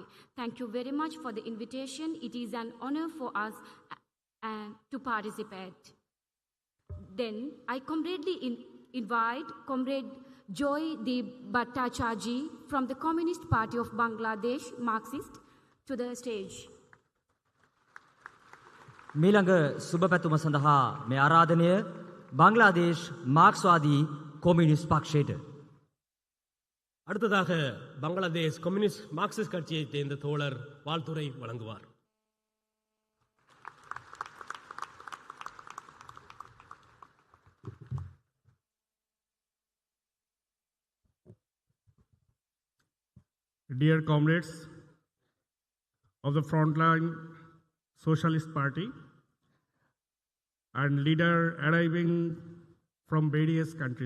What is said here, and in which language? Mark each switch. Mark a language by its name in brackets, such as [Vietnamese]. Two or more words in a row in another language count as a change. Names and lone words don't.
[English] Thank you very much for the invitation. It is an honor for us to participate. Then I comradely invite Comrade Joy De Bhattacharjee from the Communist Party of Bangladesh, Marxist, to the stage. [Sinhala] මීළඟ සුබ පැතුම සඳහා මේ ආරාධනය බංග්ලාදේශ් මාක්ස්වාදී කොමියුනිස්ට් පක්ෂයට. [Tamil] அடுத்ததாக பங்களாதேஷ் கம்யூனிஸ்ட் மார்க்சிஸ்ட் கட்சியைச் சேர்ந்த தோழர் வாழ்த்துரை வழங்குவார். [English] Dear comrades of the Frontline Socialist Party and leader arriving from various countries.